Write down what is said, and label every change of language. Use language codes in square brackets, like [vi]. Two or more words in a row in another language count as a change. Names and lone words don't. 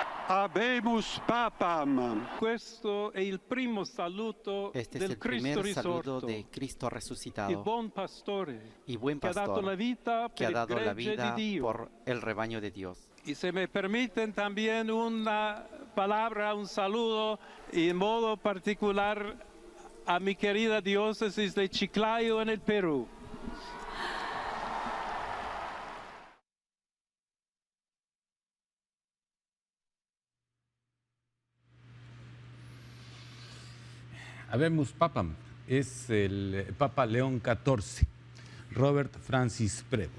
[la] Habemus Papam. [it] Questo è il primo saluto [es] Este es [it] del [es] el Cristo primer saludo [it] risorto, [es] de Cristo [it] il [es] resucitado [it] buon pastore, [es] y buen [it] che ha dato la [es] pastor [it] vita [es] que ha [it] per il [es] dado la [it] gregge [es] vida [it] di Dio. [es] por el rebaño de Dios. Y se me permiten también una palabra, un saludo, y en modo particular a mi querida diócesis de Chiclayo en el Perú. [la] Habemus Papam [es] es el Papa León XIV, Robert Francis Prevost.